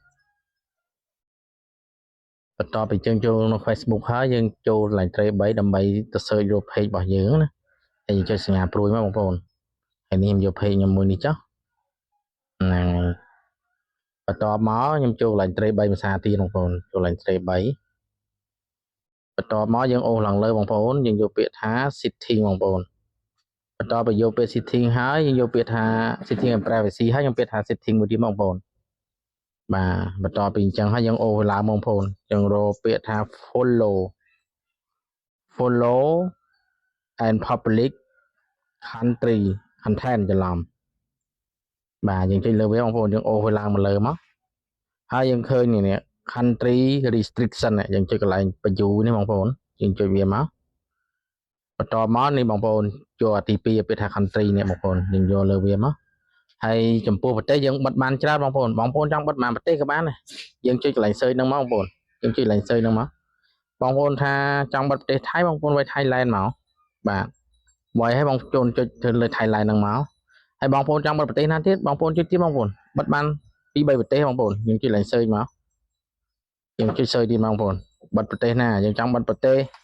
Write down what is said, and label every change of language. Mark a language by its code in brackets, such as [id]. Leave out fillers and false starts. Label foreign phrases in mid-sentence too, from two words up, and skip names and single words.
[km] បន្ទាប់ពីយើងចូលក្នុង Facebook ហើយយើងចូល line 3ដើម្បីទៅ search រក page របស់យើងណាហើយយើងចុចសញ្ញាព្រួយមកបងប្អូនហើយនេះខ្ញុំយក page ខ្ញុំមួយនេះចុះហ្នឹងបន្ទាប់មកខ្ញុំចូល line 3ភាសាទៀតបងប្អូនចូល line 3 បន្ទាប់មកយើងអូសឡើងលើបងប្អូនយើងយកពាក្យថា setting បងប្អូនបន្ទាប់ពីយកពាក្យ setting ហើយយើងយកពាក្យថា [en] setting and privacy [km] ហើយខ្ញុំពាក្យថា setting មួយទៀតបងប្អូនបាទបន្ទាប់ពីអញ្ចឹងហើយយើងអូសឡើងបងប្អូនយើងរកពាក្យថា follow [en] and public country content [km] ច្រឡំបាទយើងចុចលើវាបងប្អូនយើងអូសវាឡើងមកលើមកហើយយើងឃើញនេះ [en] country restriction [km] យើងចុចកន្លែងបញ្យូនេះបងប្អូនយើងចុចវាមកបន្តមក នេះបងប្អូនចូលអាទី2ពាក្យថា country នេះបងប្អូនយើងយកលើវាមកហើយចំពោះប្រទេសយើងបិទបានច្រើនបងប្អូនចង់បិទបានប្រទេសក៏បានដែរយើងចុចកន្លែង search ហ្នឹងមកបងប្អូនយើងចុចកន្លែង search ហ្នឹងមកបងប្អូនថាចង់បិទប្រទេសថៃបងប្អូនវាយ Thailand មកបាទវាយឲ្យបងប្អូនចុចទៅលើ Thailand ហ្នឹងមកហើយបងប្អូនចង់បិទប្រទេសណាទៀតបងប្អូនចុចទៀតបងប្អូនបិទបាន2 3ប្រទេសបងប្អូនយើងចុចកន្លែង search មកយើងចុច search ទៀតបងប្អូនបិទប្រទេសណាយើងចង់បិទប្រទេស